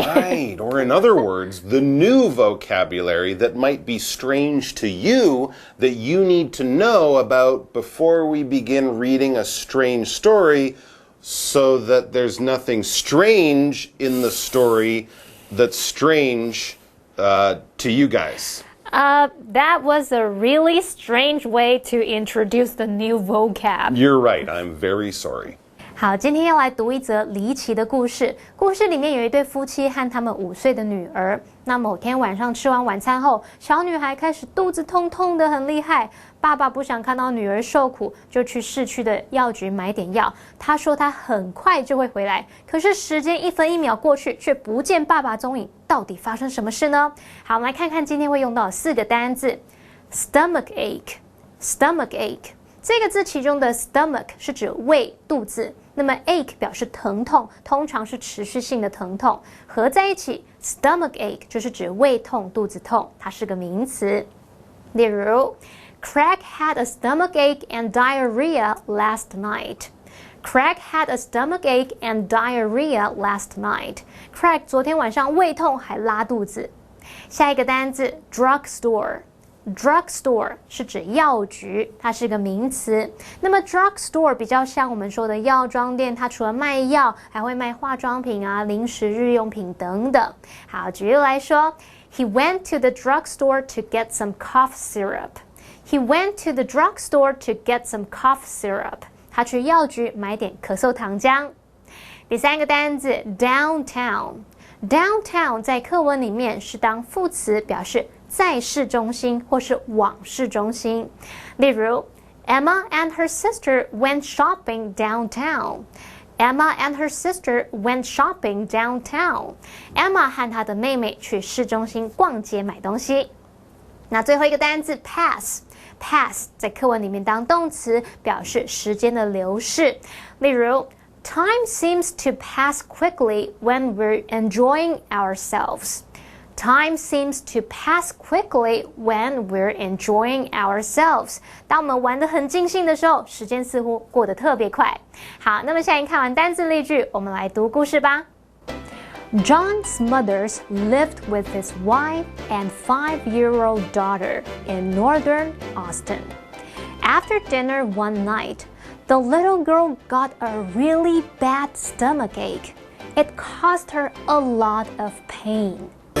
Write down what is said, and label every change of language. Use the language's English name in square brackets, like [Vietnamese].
[English] Right, or in other words, the new vocabulary that might be strange to you that you need to know about before we begin reading a strange story so that there's nothing strange in the story that's strange to you guys. That was a really strange way to introduce the new vocab. You're right. I'm very sorry. [Chinese] 好，今天要来读一则离奇的故事。故事里面有一对夫妻和他们5岁的女儿。那某天晚上吃完晚餐后，小女孩开始肚子痛得很厉害。爸爸不想看到女儿受苦，就去市区的药局买点药。他说他很快就会回来。可是时间1分1秒过去，却不见爸爸踪影。到底发生什么事呢？好，我们来看看今天会用到4个单字。 [English] Stomach ache，stomach ache。 [Chinese] 这个字其中的 stomach 是指胃、肚子，那么 ache 表示疼痛，通常是持续性的疼痛，合在一起 stomach ache 就是指胃痛、肚子痛，它是个名词。 [English] 例如 Craig had a stomach ache and diarrhea last night. Craig had a stomach ache and diarrhea last night. [Chinese] Craig 昨天晚上胃痛还拉肚子。下一个单字 drugstore。Drugstore 是指药局，它是个名词。那么 drugstore 比较像我们说的药妆店，它除了卖药，还会卖化妆品啊、零食、日用品等等。好，举例来说 [English] ，He went to the drugstore to get some cough syrup. He went to the drugstore to get some cough syrup. [Chinese] 他去药局买点咳嗽糖浆。第3个单字 downtown。Downtown 在课文里面是当副词，表示在市中心或是往市中心。 [English] 例如 Emma and her sister went shopping downtown. Emma and her sister went shopping downtown. [Chinese] Emma 和她的妹妹去市中心逛街买东西。那最后一个单字 pass 在课文里面当动词，表示时间的流逝。 [English] 例如Time seems to pass quickly when we're enjoying ourselves. Time seems to pass quickly when we're enjoying ourselves. [Chinese] 当我们玩得很尽兴的时候，时间似乎过得特别快。好，那么现在看完单字例句，我们来读故事吧。 [English] John Smothers lived with his wife and 5-year-old daughter in northern Austin. After dinner one night,The little girl got a really bad stomachache. It caused her a lot of pain.